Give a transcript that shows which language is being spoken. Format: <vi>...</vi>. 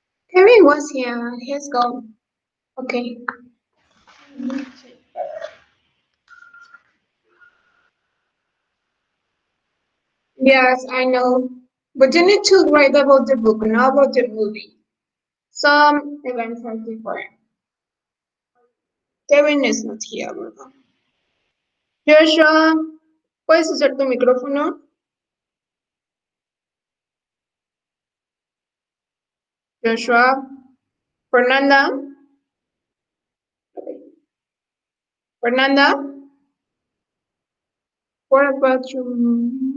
<en>Kevin was here. He's gone. Okay. Yes, I know. But you need to write about the book, not about the movie. Some events are different. Kevin is not here,</en> <es>¿verdad? Joshua, ¿puedes usar tu micrófono?</es> <en>Joshua, Fernanda, Fernanda, what about you?</en>